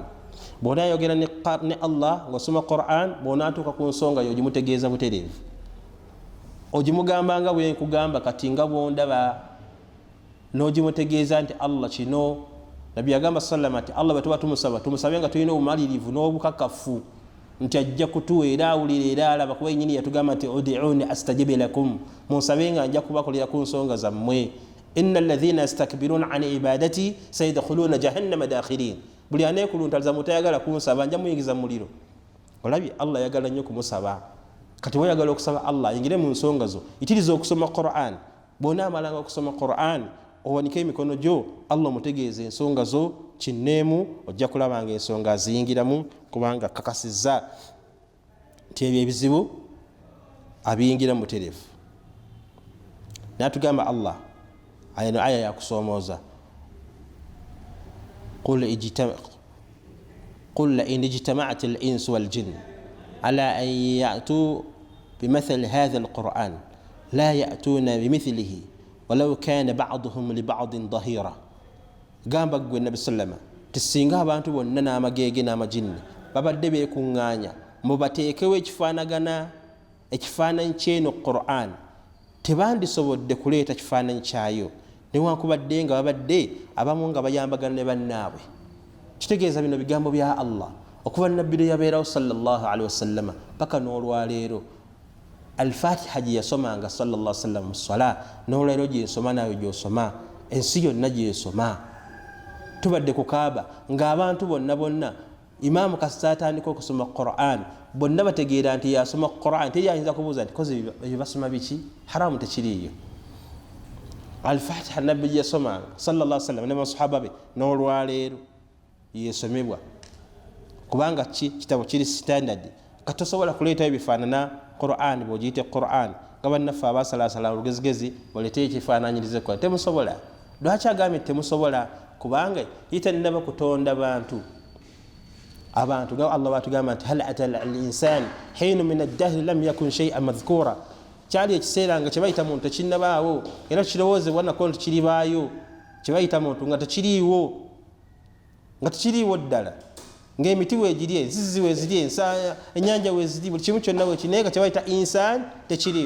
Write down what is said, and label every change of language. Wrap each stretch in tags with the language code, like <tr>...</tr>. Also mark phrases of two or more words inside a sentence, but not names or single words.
<lg>Bw'ona ayogera ne Allah ng'osoma Qur'an, bw'onaatuuka ku nsonga yo ogimutegeeza butereevu, ogimugamba nga bwe nkugamba kati nga bw'ondaba, n'ogimutegeeza nti Allah kino. Nabbi yagamba sallama nti Allah bwe tuba tumusabe nga tulina obumalirivu n'obukakafu nti ajja kutuwa era awulira era alaba, kuba yennyini yatugamba nti</lg> <ar>ادعوني أستجب لكم,</ar> <lg>munsabe nga nja kubakolera ku nsonga zammwe.</lg> <ar>إن الذين يستكبرون عن عبادتي سيدخلون جهنم داخرين.</ar> <lg>Buli aneekuluntaliza mutayagala kunsaba nja muyingiza mu muliro. Olabye Allah yagala nnyo kumusaba. Kati weyagala okusaba Allah ayingire mu nsonga zo, itiriza okusoma Qur'an. Bw'ona amalanga okusoma Qur'an owanike emikono gyo, Allah mutegeeze ensonga zo kinneemu, ojja kulaba nga ensonga aziyingiramu kubanga kakasizza nti ebyo ebizibu abiyingira mu butereevu. N'atugamba Allah ayino aya yakusoomooza,</lg> <ar>قل إن اجتمعت الإنس والجن على أن يأتوا بمثل هذا القرآن لا يأتون بمثله ولو كان بعضهم لبعض ظهيرا.</ar> <lg>Gamba gwe Nabi sallama tisinga abantu bonna n'amagege n'amajinni babadde beekuŋŋaanya mubateekewo ekifaananyi ky'eno Qur'an, tebandisobodde kuleeta kifaananyi kyayo newankubadde nga babadde abamu nga bayambagana ne bannaabwe. Kitegeeza bino bigambo bya Allah okuva Nabbi yabeerawo</lg> <ar>صلى الله عليه وسلم</ar> <lg>paka n'olwaleero. al-Fatiha gye yasomanga</lg> <ar>صلى الله عليه وسلم</ar> <lg>mu swala n'olwaleero gye nsoma nayo gy'osoma, ensi yonna gye esoma. Tubadde ku Kaaba ng'abantu bonna Imaamu kasita atandika okusoma Qur'an bonna bategeera nti yasoma Qur'an, teyayinza kubuuza nti koze ebyo basoma biki, haramu tekiriiyo. Al-Fatiha nabbi gye yasomanga</lg> <ar>صلى الله عليه وسلم</ar> <lg>ne basahaba be n'olwaleero yesomebwa, kubanga kitabo kiri standard. Katosobola kuleetayo bifaanana Qur'an bw'ogiyite Qur'an nga bannaffe abasalaasala olugezigezi baleete ekifaananyirize ko, temusobola. Lwaki agambye temusobola? Kubanga yitanaba kutonda abantu nga Allah batugamba nti</lg> <ar>هل أتى الإنسان حين من الدهر لم يكن شيئا مذكورا.</ar> <lg>Kyali ekiseera nga kyebayita muntu tekinnabaawo era kirowoozebwa nako nti kiribaayo, kyebayita muntu nga tekiriiwo ddala, ng'emiti weegiri, enzizi weeziri, ennyanja weeziri, buli kimu kyonna weekiri, naye nga kyebayita insan tekiriiwo.</lg>